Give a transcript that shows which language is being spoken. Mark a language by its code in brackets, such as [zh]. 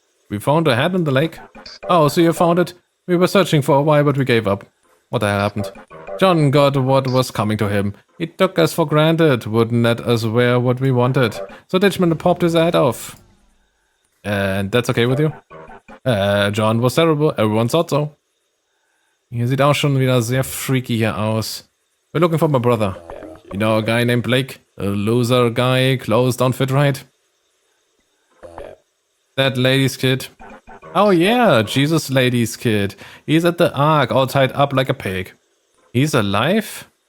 [en] We found a head in the lake. Oh, so you found it? We were searching for a while, but we gave up. What the hell happened? John got what was coming to him. He took us for granted, wouldn't let us wear what we wanted. So Ditchman popped his head off. And that's okay with you? John was terrible, everyone thought so. [de] Hier sieht auch schon wieder sehr freaky hier aus. [en] We're looking for my brother. You know a guy named Blake? A loser guy, clothes don't fit right. That lady's kid. Oh yeah, Jesus lady's kid. He's at the Ark, all tied up like a pig. He's alive?